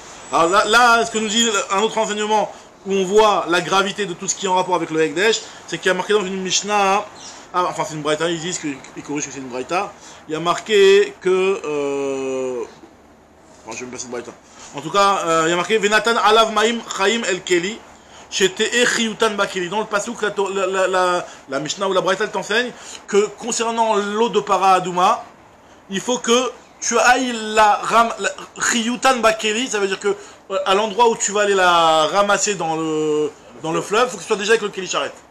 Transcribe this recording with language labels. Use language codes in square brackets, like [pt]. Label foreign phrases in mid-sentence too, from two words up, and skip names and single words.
[fr] Alors là, ce que nous dit un autre enseignement où on voit la gravité de tout ce qui est en rapport avec le Ekdesh, c'est qu'il y a marqué dans une Mishnah... Ah, enfin, c'est une braïta, ils disent qu'ils corrigent que c'est une braïta. Il y a marqué que. Enfin, je vais me passer de braïta. [he] En tout cas, il y a marqué ונתן עליו מים חיים אל כלי. שתהא חיותן בכלי. [fr] Dans le passouk, la Mishnah ou la braïta t'enseigne que concernant l'eau de [he] פרה אדומה, [fr] il faut que tu ailles la [he] חיותן בכלי. [fr] Ça veut dire que à l'endroit où tu vas aller la ramasser dans le fleuve, il faut que tu sois déjà avec le keli charrette.